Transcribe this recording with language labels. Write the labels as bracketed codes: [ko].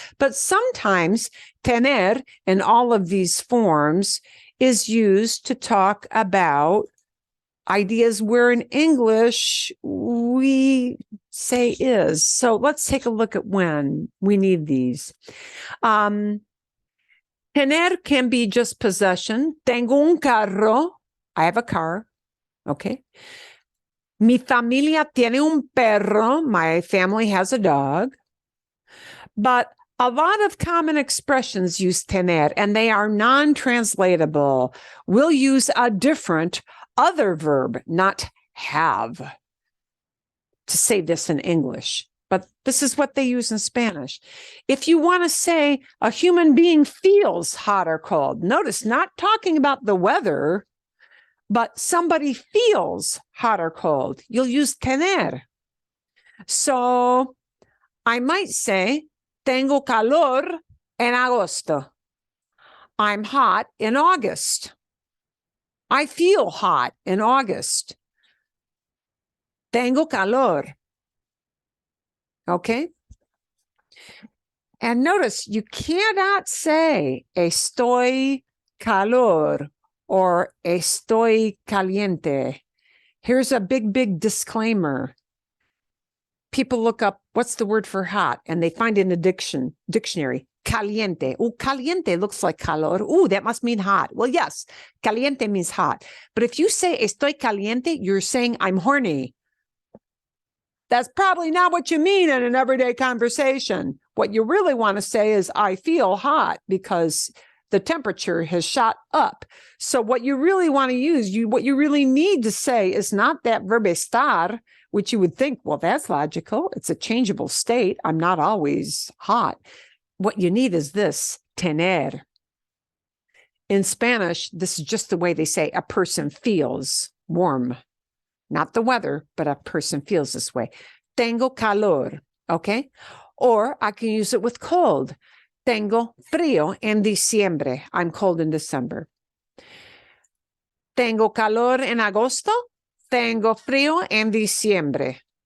[en] But sometimes tener in all of these forms is used to talk about ideas where in English we say is. So let's take a look at when we need these. Tener can be just possession. [es] Tengo un carro. [en] I have a car. Okay. [es] Mi familia tiene un perro. [en] My family has a dog. But a lot of common expressions use tener, and they are non-translatable. We'll use a different other verb, not have, to say this in English. But this is what they use in Spanish. If you want to say a human being feels hot or cold, notice not talking about the weather, but somebody feels hot or cold, you'll use tener. So I might say, [es] tengo calor en agosto. [en] I'm hot in August. I feel hot in August. [es] Tengo calor. Okay? [en] And notice you cannot say [es] estoy calor [en] or [es] estoy caliente. [en] Here's a big disclaimer. People look up what's the word for hot, and they find in the dictionary, caliente. Oh, caliente looks like calor. Oh, that must mean hot. Well, yes, caliente means hot. But if you say [es] estoy caliente, [en] you're saying I'm horny. That's probably not what you mean in an everyday conversation. What you really want to say is I feel hot, because the temperature has shot up. So what you really want to use, what you really need to say is not that verb estar, which you would think, well, that's logical. It's a changeable state. I'm not always hot. What you need is this, tener. In Spanish, this is just the way they say a person feels warm. Not the weather, but a person feels this way. [es] Tengo calor, [en] okay? Or I can use it with cold. [es] Tengo frío en diciembre. [en] I'm cold in December. [es] Tengo calor en agosto. Tengo frío en diciembre.